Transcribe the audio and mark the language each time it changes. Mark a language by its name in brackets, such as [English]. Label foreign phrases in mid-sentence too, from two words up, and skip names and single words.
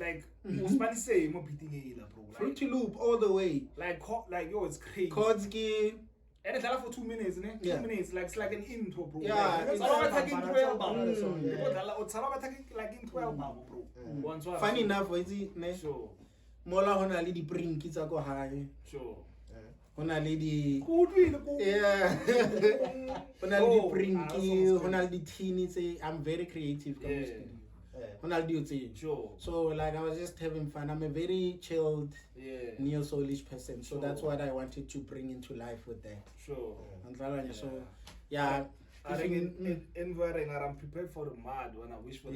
[English] Like Usman say, more beating bro. Fruity Loop all the way. Like yo, it's crazy. Kodzki. And it's for 2 minutes, ne? 2 minutes, like it's like an intro, bro. Yeah, it's like intro album, bro. Funny enough, is it ne? Sure. [Southern Sotho] Mola hona le di print tsa go hae. Sure. Hona le di yeah. Hona le di print, hona le di teeny tse. [English] I'm very creative. Sure. So like I was just having fun. I'm a very chilled, neo-soulish person. So that's what I wanted to bring into life with that. Sure. So yeah. I think I'm prepared for the mad when I wish for the